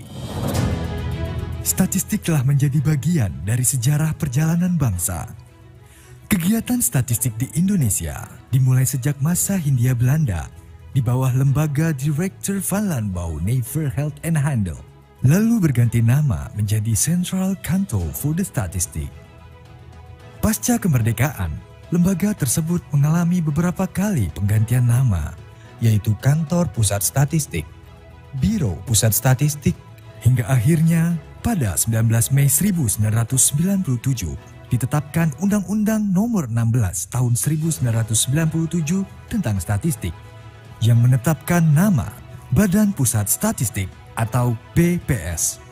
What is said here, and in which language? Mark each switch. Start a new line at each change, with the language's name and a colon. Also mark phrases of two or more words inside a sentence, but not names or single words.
Indonesian: Statistik telah menjadi bagian dari sejarah perjalanan bangsa. Kegiatan statistik di Indonesia dimulai sejak masa Hindia Belanda di bawah lembaga Directeur van Landbouw Nijverheid en Handel, lalu berganti nama menjadi Central Kantor voor de Statistiek. Pasca kemerdekaan, lembaga tersebut mengalami beberapa kali penggantian nama, yaitu Kantor Pusat Statistik, Biro Pusat Statistik, hingga akhirnya pada 19 Mei 1997 ditetapkan Undang-Undang Nomor 16 Tahun 1997 tentang Statistik yang menetapkan nama Badan Pusat Statistik atau BPS.